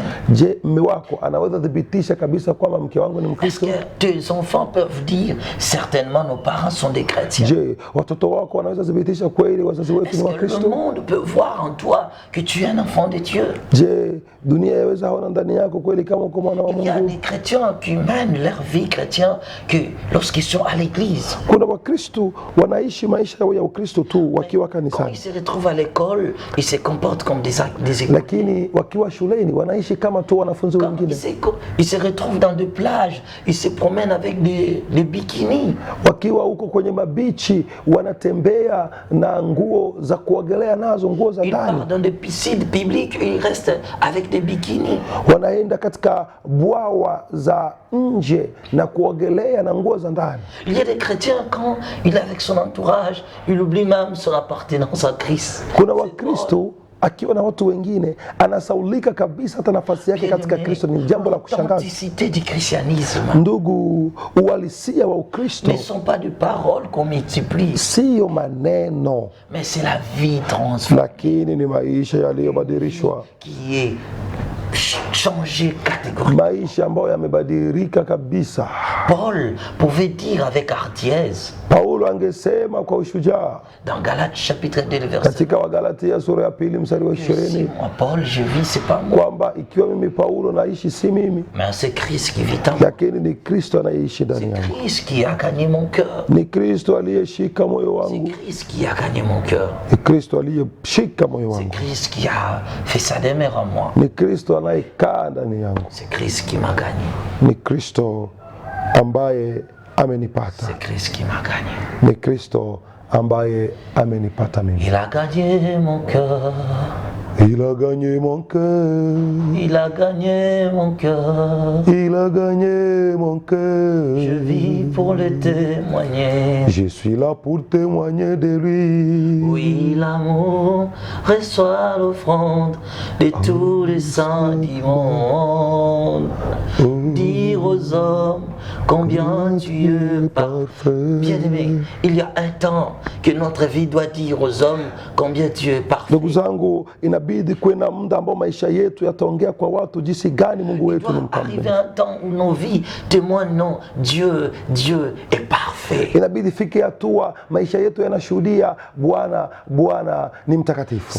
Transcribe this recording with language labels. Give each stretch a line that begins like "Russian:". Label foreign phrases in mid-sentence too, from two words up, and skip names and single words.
Swahili: je, mme wako anaweza thibitisha kabisa kwamba mke wangu ni
French: Est-ce
Swahili: Mkristo?
French: que tes enfants peuvent dire certainement nos parents sont des chrétiens?
Swahili: Je, watoto wako wanaweza thibitisha kweli wazazi wetu
French: Est-ce
Swahili: ni
French: que le
Swahili: Wakristo?
French: monde peut voir en toi que tu es un enfant de Dieu?
Swahili: Je, dunia yaweza ona ndani yako kweli kama uko mwana wa
French: Il y a
Swahili: Mungu?
French: des chrétiens qui mènent leur vie chrétienne que lorsqu'ils sont à l'église.
Swahili: Kuna Wakristo wanaishi maisha ya Ukristo tu wakiwa
French: Quand ils
Swahili: kanisani,
French: se retrouvent à l'école, ils se comportent comme des écoles.
Swahili: lakini wakiwa shuleni wanaishi kama tu wanafunzi
French: Quand
Swahili: wengine.
French: ils se retrouvent dans des plages, ils se promènent avec des bikinis.
Swahili: Wakiwa huko kwenye mabichi wanatembea na nguo za kuogelea nazo, nguo za
French: Ils
Swahili: ndani.
French: partent dans des piscines publiques et ils restent avec des bikinis.
Swahili: Wanaenda katika bwawa za nje na kuogelea na nguo za ndani.
French: Il y a des chrétiens, quand il est avec son entourage, il oublie même son appartenance à Christ.
Swahili: Kuna Wakristo akiwa na watu wengine anasaulika kabisa hata nafasi yake katika Kristo. Ni jambo la kushangaza.
French: L'authenticité du christianisme
Swahili: Ndugu, uhalisia wa Ukristo
French: ne sont pas de paroles qu'on multiplie,
Swahili: siyo maneno,
French: mais c'est la vie transformée
Swahili: lakini ni maisha yaliyobadilishwa,
French: qui est changée catégoriquement.
Swahili: maisha ambayo yamebadilika kabisa.
French: Paul pouvait dire avec hardiesse
Swahili: Paulo angesema kwa ushujaa
French: dans Galates chapitre 2 verset
Swahili: katika Wagalatia sura ya 2 mstari wa 20
French: si moi Paul je vis, c'est pas moi,
Swahili: kwamba ikiwa mimi Paulo naishi si mimi,
French: mais c'est Christ qui vit en moi.
Swahili: lakini ni Kristo anayeishi ndani
French: C'est
Swahili: yangu.
French: Christ qui a gagné mon cœur.
Swahili: Ni Kristo aliyeshika moyo
French: C'est
Swahili: wangu,
French: Christ qui a gagné mon cœur.
Swahili: ni Kristo aliyeshika moyo
French: C'est
Swahili: wangu,
French: Christ qui a fait sa demeure en moi.
Swahili: ni Kristo anayekaa ndani yangu,
French: C'est Christ qui m'a gagné.
Swahili: ni Kristo ambaye amenipata,
French: C'est Christ qui m'a gagné.
Swahili: ni Kristo ambaye amenipata mimi.
French: Il a gagné mon cœur. Il a gagné mon cœur, Il a gagné mon cœur. il a gagné mon cœur. Je vis pour le témoigner. Je suis là pour témoigner de lui. Oui, l'amour reçoit l'offrande de tous les saints du monde. Dire aux hommes combien tu es parfait. Bien-aimé, il y a un temps que notre vie doit dire aux hommes combien tu es parfait.
Swahili: Ndugu zangu, inabidi kuwe na muda ambao maisha yetu yataongea kwa watu jinsi gani Mungu
French: Il
Swahili: wetu ni
French: doit arriver
Swahili: mkamilifu.
French: un temps où nos vies témoignent, non, Dieu est parfait.
Swahili: Inabidi fike hatua maisha yetu yanashuhudia Bwana ni mtakatifu.